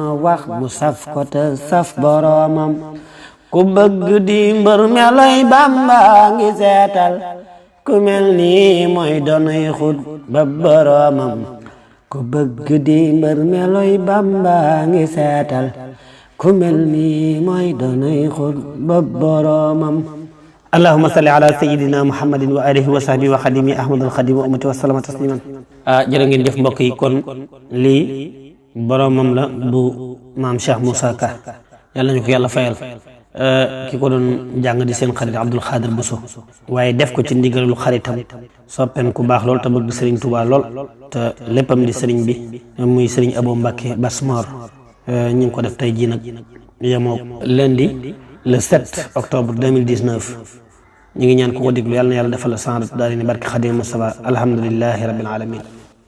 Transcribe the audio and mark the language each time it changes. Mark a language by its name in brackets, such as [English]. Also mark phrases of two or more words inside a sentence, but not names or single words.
[Wolof] wax mu saf ko te saf boroomam ku bëgg di mbër meloy Bamba ngi seetal ku mel nii mooy donoy xut ba boroomam ku bëgg di mbër meloy Bamba ngi seetal ku mel nii mooy donoy xut ba boroomam [Arabic] اللهم صل على سيدنا محمد وآله وصحبه وخديم أحمد الخديم وأمة وسلم تسليما [Wolof] jërë ngeen jëf mbokk yi kon lii boromam la bu maam Cheikh Moussa Ka yàlla ñu ko yàlla fayal ki ko doon jàng di seen xarit Abdul Xaadir Buso waaye def ko ci ndigalul xaritam soppem ku baax lool te bëgg sëriñ Tuubaa lool te léppam di sëriñ bi muy sëriñ Abo Mbàkke Basmor ñu ngi ko def tey jii nag yemoo [French] lundi le 7 octobre 2019 [Wolof] ñu ngi ñaan ku ko déglu yàlla na yàlla defal la sanrat daal ni barke Xadim Mustafa [Arabic] الحمد لله رب العالمين